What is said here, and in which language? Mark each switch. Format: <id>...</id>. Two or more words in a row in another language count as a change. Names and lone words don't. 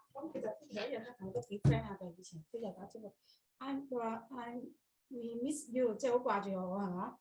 <yue>咁其實有一樣咧，同我都幾 friend 下嘅，以前佢就答咗我 ，</yue> <en>I we miss you，</en> <yue>即係好掛住我係嘛？</yue>